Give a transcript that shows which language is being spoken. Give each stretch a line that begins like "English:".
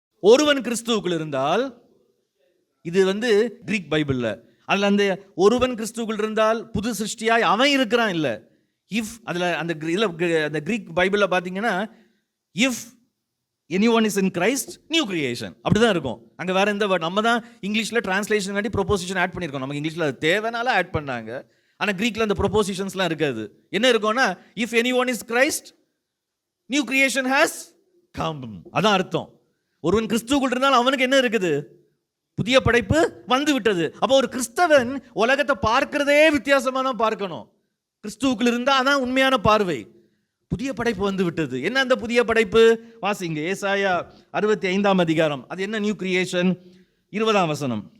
Tamil: ஒருவன் கிறிஸ்துவுக்குள் இருந்தால், இது கிரீக் பைபிள்ல, அதுல அந்த ஒருவன் கிறிஸ்துவுக்குள் இருந்தால் புது சிருஷ்டியாய் அவன் இருக்கிறான் இல்ல.
English: if
Tamil: அதுல அந்த கிரீக் பைபிள்ல பாத்தீங்கன்னா,
English: if anyone is in Christ, new creation
Tamil: அப்படிதான் இருக்கும். அங்க வேற எந்த வேர்ட், நம்ம தான் இங்கிலீஷ்ல டிரான்ஸ்லேஷன் காட்டி ப்ரொபோசிஷன் ஆட் பண்ணிருக்கோம். நமக்கு இங்கிலீஷ்ல அது தேவைனால ஆட் பண்ணாங்க. ஆனா கிரீக்ல அந்த ப்ரொபோசிஷன்ஸ்லாம் இருக்காது. என்ன இருக்கும்னா,
English: if anyone is Christ, new creation has come.
Tamil: அதான் அர்த்தம். ஒருவன் கிறிஸ்துவுக்குள் இருந்தால் அவனுக்கு என்ன இருக்குது? புதிய படைப்பு வந்து விட்டது. அப்போ ஒரு கிறிஸ்தவன் உலகத்தை பார்க்கிறதே வித்தியாசமா தான் பார்க்கணும். கிறிஸ்துவுக்குள் இருந்தா அதான் உண்மையான பார்வை. புதிய படைப்பு வந்து விட்டது. என்ன அந்த புதிய படைப்பு? வாசிங்க ஏசாயா 65ஆம் அதிகாரம். அது என்ன நியூ கிரியேஷன்? 20ஆம் வசனம்.